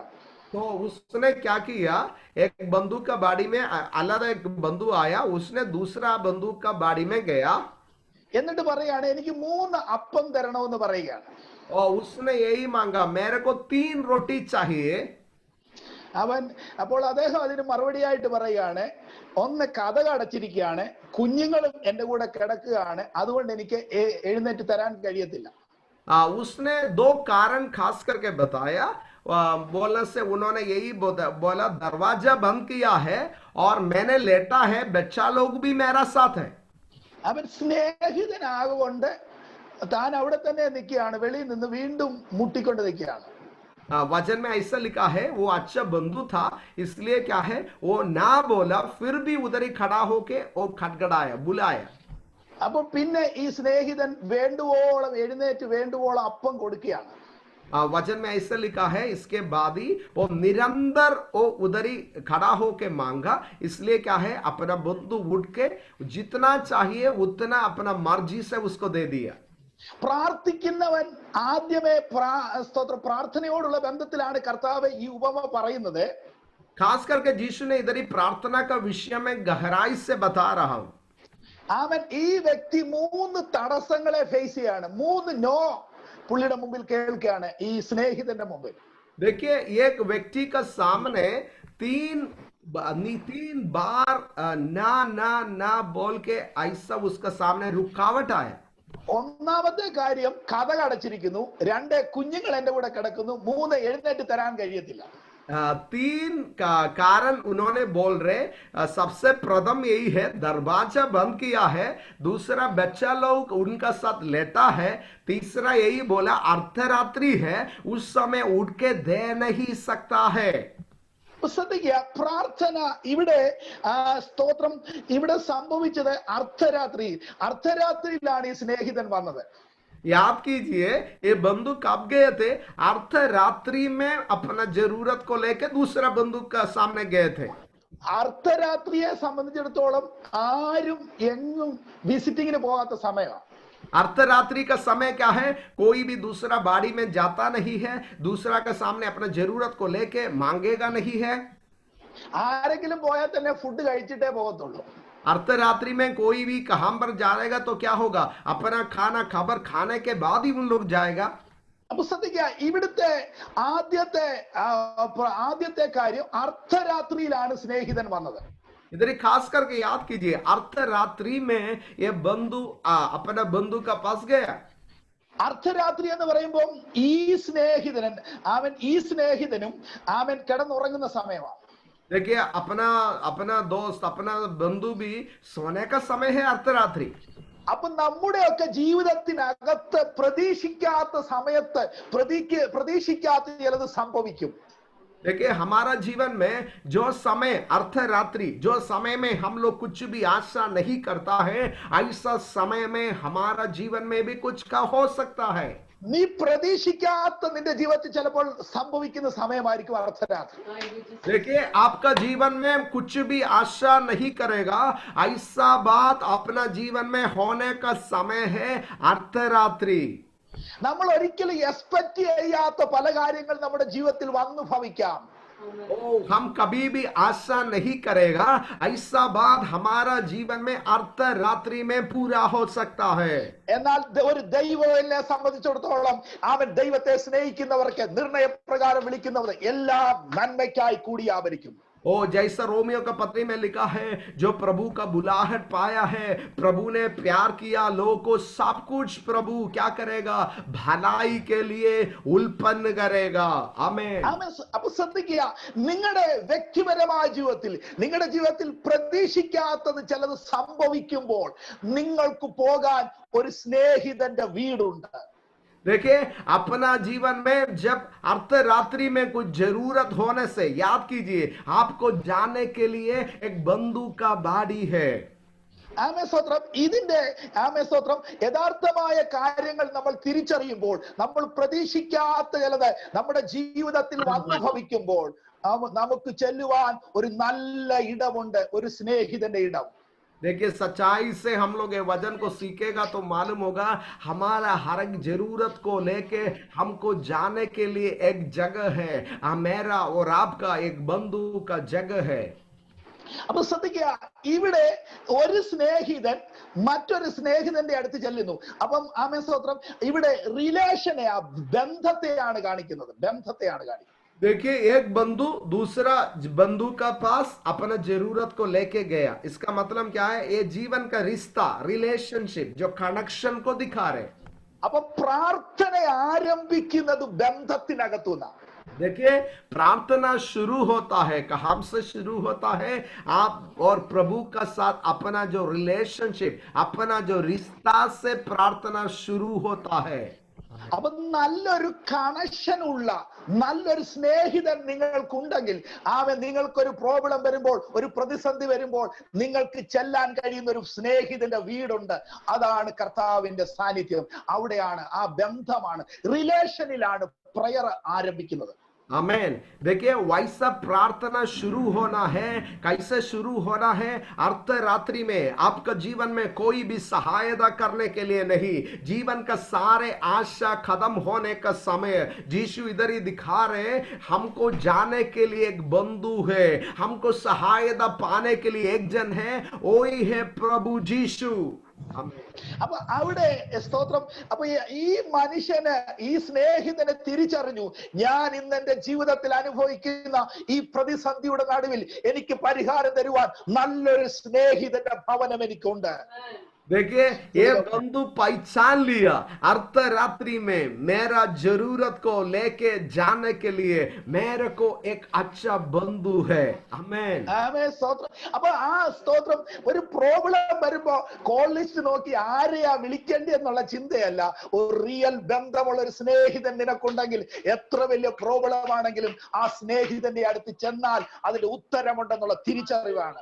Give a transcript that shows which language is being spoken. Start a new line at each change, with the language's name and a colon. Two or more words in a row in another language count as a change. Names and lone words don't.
Hindi: तो उसने क्या किया, एक बंदूक का बाड़ी में अलग एक बंदू आया, उसने दूसरा बंदूक का बाड़ी में गया
Malayalam: എന്നിട്ട് പറയാണ്, എനിക്ക് 3 അപ്പം തരണമെന്ന് പറയുകയാണ്.
Hindi: और उसने यही मांगा, मेरे को 3 रोटी चाहिए।
Malayalam: അപ്പോൾ അദ്ദേഹം അതിന് മറുപടിയായിട്ട് പറയുകയാണ്, ഒന്ന് കതക് അടച്ചിരിക്കുകയാണ്, കുഞ്ഞുങ്ങളും എന്റെ കൂടെ കിടക്കുകയാണ്, അതുകൊണ്ട് എനിക്ക് എഴുന്നേറ്റ് തരാൻ കഴിയത്തില്ല.
Hindi: उसने 2 कारण खास करके बताया। बोलने से उन्होंने यही बोला, दरवाजा बंद किया है और मैंने लेटा है, बच्चा लोग भी मेरा साथ है।
Malayalam: അവൻ സ്നേഹിതനാകൊണ്ട് താൻ അവിടെ തന്നെ നിൽക്കുകയാണ്, വെളിയിൽ നിന്ന് വീണ്ടും മുട്ടിക്കൊണ്ട് നിൽക്കുകയാണ്.
Hindi: वचन में ऐसा लिखा है, वो अच्छा बंधु था, इसलिए क्या है, वो ना बोला, फिर भी उधर ही खड़ा होके वो खटखटाया, बुलाया।
Malayalam: അപ്പോൾ പിന്നെ ഈ സ്നേഹിതൻ വേണ്ടുവോളം എഴുന്നേറ്റ് വേണ്ടുവോളം അപ്പം കൊടുക്കുകയാണ്.
Hindi: वचन में ऐसा लिखा है, इसके बाद ही वो निरंतर वो उधर ही खड़ा होके मांगा, इसलिए क्या है, अपना बंधु उठ के जितना चाहिए उतना अपना मर्जी से उसको दे दिया।
Malayalam: പ്രാർത്ഥിക്കുന്നവൻ ആദ്യമേ പ്രാർത്ഥനയോടുള്ള ബന്ധത്തിലാണ് കർത്താവ് ഈ ഉപമ പറയുന്നത്.
Hindi: खास करके यीशु ने इधर ही प्रार्थना का विषय में गहराई से बता रहा हूं।
Malayalam: അവൻ ഈ വ്യക്തി 3 തടസ്സങ്ങളെ ഫേസ് ചെയ്യാണ്. 3 നോ പുള്ളിയുടെ മുമ്പിൽ കേൾക്കുകയാണ്, ഈ സ്നേഹിതന്റെ മുമ്പിൽ.
Hindi: देखिए, एक व्यक्ति का सामने 3 बार ना ना ना बोल के ऐसा उसका सामने रुकावट आया।
Malayalam: ഒന്നാമത്തെ കാര്യം, കതക് അടച്ചിരിക്കുന്നു. 2, കുഞ്ഞുങ്ങൾ എന്റെ കൂടെ കിടക്കുന്നു. 3, എഴുന്നേറ്റ് തരാൻ കഴിയത്തില്ല.
Hindi: 3 कारण उन्होंने बोल रहे। सबसे प्रथम यही है, दरवाजा बंद किया है। दूसरा, बच्चा लोग उनका साथ लेटा है। तीसरा यही बोला, अर्धरात्रि है, उस समय उठ के दे नहीं सकता है।
Malayalam: ശ്രദ്ധിക്കുക, പ്രാർത്ഥന ഇവിടെ സ്തോത്രം ഇവിടെ സംഭവിച്ചത് അർദ്ധരാത്രിയിലാണ് ഈ സ്നേഹിതൻ വന്നത്.
Hindi: याद कीजिए, ये बंदूक कब गए थे? अर्धरात्रि में अपना जरूरत को लेकर दूसरा बंदूक का सामने गए थे।
Malayalam: അർദ്ധരാത്രിയെ സംബന്ധിച്ചിടത്തോളം ആരും എങ്ങും വിസിറ്റിങ്ങിന് പോകാത്ത സമയമാണ്.
Hindi: अर्धरात्रि का समय क्या है? कोई भी दूसरा बाड़ी में जाता नहीं है, दूसरा के सामने अपना जरूरत को लेके मांगेगा नहीं है।
Malayalam: ആരെങ്കിലും പോയാൽ തന്നെ ഫുഡ് കഴിച്ചിട്ടേ പോകത്തുള്ളൂ.
Hindi: अर्धरात्रि में कोई भी कहां पर जाएगा तो क्या होगा? अपना खाना खबर खाने के बाद ही उन लोग जाएगा.
Malayalam: അപ്പൊ ശ്രദ്ധിക്കുക, ഇവിടുത്തെ ആദ്യത്തെ കാര്യം അർദ്ധരാത്രിയിലാണ് സ്നേഹിതൻ വന്നത്.
Hindi: इधर खास करके याद कीजिए, अर्धरात्रि में ये बंधु अपना बंधु का पास गया.
Malayalam: അർദ്ധരാത്രി എന്ന് പറയുമ്പോൾ ഈ സ്നേഹിതനും അവൻ കിടന്നുറങ്ങുന്ന സമയമാണ്.
Hindi: देखिए, अपना दोस्त, अपना बंधु भी सोने का समय है अर्धरात्रि.
Malayalam: അപ്പൊ നമ്മുടെയൊക്കെ ജീവിതത്തിനകത്ത് പ്രതീക്ഷിക്കാത്ത സമയത്ത് പ്രതീക്ഷിക്കാത്ത ചിലത് സംഭവിക്കും.
Hindi: देखिए, हमारा जीवन में जो समय अर्धरात्रि, जो समय में हम लोग कुछ भी आशा नहीं करता है, ऐसा समय में हमारा जीवन में भी कुछ का हो सकता है.
Malayalam: നീ പ്രതീക്ഷിക്കാത്ത നിന്റെ ജീവിതത്തിൽ ചിലപ്പോൾ സംഭവിക്കുന്ന സമയമായിരിക്കും അർദ്ധരാത്രി.
Hindi: देखिए, आपका जीवन में कुछ भी आशा नहीं करेगा, ऐसा बात अपना जीवन में होने का समय है अर्धरात्रि.
Malayalam: നമ്മൾ ഒരിക്കലും എക്സ്പെക്ട് ചെയ്യാത്ത പല കാര്യങ്ങൾ നമ്മുടെ ജീവിതത്തിൽ വന്നു ഭവിക്കാം.
Hindi: हम कभी भी आशा नहीं करेगा, ऐसा बात हमारा जीवन में अर्धरात्रि में पूरा हो सकता है. എന്നാൽ ഒരു ദൈവത്തെ സംബന്ധിച്ചിടത്തോളം അവൻ ദൈവത്തെ സ്നേഹിക്കുന്നവർക്ക് നിർണയപ്രകാരം വിളിക്കുന്നവർ എല്ലാം നന്മയ്ക്കായി കൂടിയാവരിക്കും. ओ जैसा रोमियो का पत्री में लिखा है, जो प्रभु का बुलाहट पाया है, प्रभु ने प्यार किया लोगों को, सब कुछ प्रभु क्या करेगा? भलाई के लिए उल्पन्न करेगा. आमीन.
Malayalam: അപ്പൊ ശ്രദ്ധിക്കുക, നിങ്ങളുടെ വ്യക്തിപരമായ നിങ്ങളുടെ ജീവിതത്തിൽ പ്രതീക്ഷിക്കാത്തത് ചിലത് സംഭവിക്കുമ്പോൾ നിങ്ങൾക്ക് പോകാൻ ഒരു സ്നേഹിതന്റെ വീടുണ്ട്.
Hindi: देखिए, अपना जीवन में जब अर्धरात्रि में कुछ जरूरत होने से याद कीजिए, आपको जाने के लिए एक बंधु का बाड़ी है.
Malayalam: ഇതിന്റെ യഥാർത്ഥമായ കാര്യങ്ങൾ നമ്മൾ തിരിച്ചറിയുമ്പോൾ, നമ്മൾ പ്രതീക്ഷിക്കാത്ത ചിലത് നമ്മുടെ ജീവിതത്തിൽ വന്നു ഭവിക്കുമ്പോൾ നമുക്ക് ചെല്ലുവാൻ ഒരു നല്ല ഇടമുണ്ട്, ഒരു സ്നേഹിതന്റെ ഇടം.
Hindi: देखिए, सच्चाई से हम लोग ये वचन को सीखेगा तो मालूम होगा, हमारा हर एक जरूरत को लेके हमको जाने के लिए एक जगह है. मेरा और आपका एक बंधु का जगह है.
Malayalam: അപ്പൊ ശ്രദ്ധിക്കുക, ഇവിടെ ഒരു സ്നേഹിതൻ മറ്റൊരു സ്നേഹിതന്റെ അടുത്ത് ചെല്ലുന്നു. അപ്പം ആമേൻ സ്തോത്രം, ഇവിടെ റിലേഷനെ, ബന്ധത്തെയാണ് കാണിക്കുന്നത്.
Hindi: देखिए, एक बंधु दूसरा बंधु का पास अपना जरूरत को लेके गया. इसका मतलब क्या है? ये जीवन का रिश्ता, रिलेशनशिप, जो कनेक्शन को दिखा रहे.
Malayalam: അപ്പൊ പ്രാർത്ഥന ആരംഭിക്കുന്നത് ബന്ധത്തിനകത്തുനിന്നാണ്.
Hindi: देखिए, प्रार्थना शुरू होता है, कहाँ से शुरू होता है? आप और प्रभु का साथ अपना जो रिलेशनशिप, अपना जो रिश्ता से प्रार्थना शुरू होता है.
Malayalam: അപ്പൊ നല്ലൊരു കണക്ഷൻ ഉള്ള നല്ലൊരു സ്നേഹിതൻ നിങ്ങൾക്കുണ്ടെങ്കിൽ, നിങ്ങൾക്കൊരു പ്രോബ്ലം വരുമ്പോൾ, ഒരു പ്രതിസന്ധി വരുമ്പോൾ നിങ്ങൾക്ക് ചെല്ലാൻ കഴിയുന്ന ഒരു സ്നേഹിതന്റെ വീടുണ്ട്. അതാണ് കർത്താവിന്റെ സാന്നിധ്യം. അവിടെയാണ്, ആ ബന്ധമാണ്, റിലേഷനിലാണ് പ്രയർ ആരംഭിക്കുന്നത്.
Hindi: आमेन. देखिए, वैसा प्रार्थना शुरू होना है. कैसे शुरू होना है? अर्धरात्रि में. आपका जीवन में कोई भी सहायता करने के लिए नहीं, जीवन का सारे आशा खत्म होने का समय यीशु इधर ही दिखा रहे, हमको जाने के लिए एक बंधु है, हमको सहायता पाने के लिए एक जन है, वही है प्रभु यीशु.
Malayalam: അപ്പൊ അവിടെ സ്തോത്രം. അപ്പൊ ഈ മനുഷ്യന്, ഈ സ്നേഹിതനെ തിരിച്ചറിഞ്ഞു, ഞാൻ ഇന്ന് എന്റെ ജീവിതത്തിൽ അനുഭവിക്കുന്ന ഈ പ്രതിസന്ധിയുടെ നടുവിൽ എനിക്ക് പരിഹാരം തരുവാൻ നല്ലൊരു സ്നേഹിതന്റെ ഭവനം എനിക്കുണ്ട്.
Hindi: देखिए, ये बंधु पहचान लिया, अर्धरात्रि में मेरा जरूरत को लेके जाने के लिए मेरे को एक अच्छा बंधु है. आमेन.
Malayalam: ആമേൻ സ്തോത്രം. അപ്പൊ ആ സ്തോത്രം, ഒരു പ്രോബ്ലം വരുമ്പോ
English: call list
Malayalam: നോക്കി ആരെയാ വിളിക്കേണ്ടി എന്നുള്ള ചിന്തയല്ല. ഒരു റിയൽ ബന്ധമുള്ള ഒരു സ്നേഹിതൻ നിനക്കുണ്ടെങ്കിൽ, എത്ര വലിയ പ്രോബ്ലം ആണെങ്കിലും ആ സ്നേഹിതന്റെ അടുത്ത് ചെന്നാൽ അതിന് ഉത്തരമുണ്ടെന്നുള്ള തിരിച്ചറിവാണ്.